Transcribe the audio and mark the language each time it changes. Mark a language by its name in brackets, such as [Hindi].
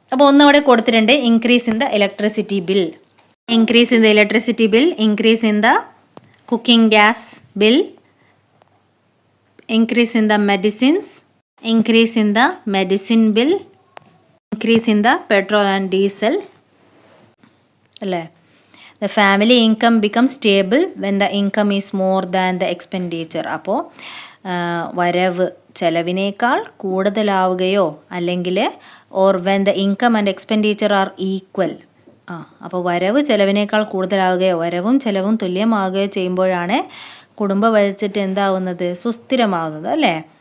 [Malayalam] അപ്പോൾ ഒന്നവിടെ കൊടുത്തിട്ടുണ്ട്, [English] increase in the electricity bill, increase in the electricity bill, increase in the cooking gas bill, increase in the medicines, increase in the medicine bill, increase in the petrol and diesel [Malayalam] അല്ലേ. [English] The family income becomes stable when the income is more than the expenditure. [Malayalam] അപ്പോൾ വരവ് ചെലവിനേക്കാൾ കൂടുതലാവുകയോ അല്ലെങ്കിൽ [English] Or when the income and expenditure are equal. [Malayalam] അപ്പോൾ വരവ് ചെലവിനേക്കാൾ കൂടുതലാവുകയോ വരവും ചെലവും തുല്യമാവുകയോ ചെയ്യുമ്പോഴാണ് കുടുംബ ബഡ്ജറ്റ് എന്താവുന്നത്, സുസ്ഥിരമാവുന്നത് അല്ലേ.